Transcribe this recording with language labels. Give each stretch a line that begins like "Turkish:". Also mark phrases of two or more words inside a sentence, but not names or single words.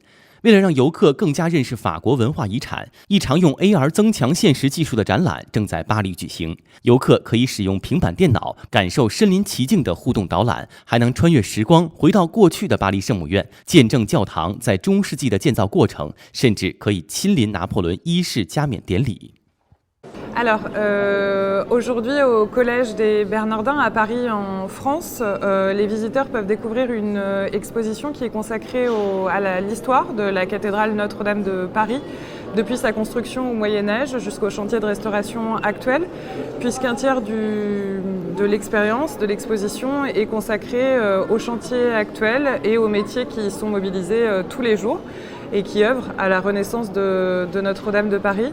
Chinese: 为了让游客更加认识法国文化遗产，一场用 AR 增强现实技术的展览正在巴黎举行。游客可以使用平板电脑感受身临其境的互动导览，还能穿越时光回到过去的巴黎圣母院，见证教堂在中世纪的建造过程，甚至可以亲临拿破仑一世加冕典礼。
French: Alors, aujourd'hui au Collège des Bernardins à Paris en France, les visiteurs peuvent découvrir une exposition qui est consacrée à l'histoire de la cathédrale Notre-Dame de Paris, depuis sa construction au Moyen-Âge jusqu'au chantier de restauration actuel, puisqu'un tiers de l'expérience, de l'exposition est consacré au chantier actuel et aux métiers qui y sont mobilisés tous les jours et qui œuvrent à la renaissance de Notre-Dame de Paris.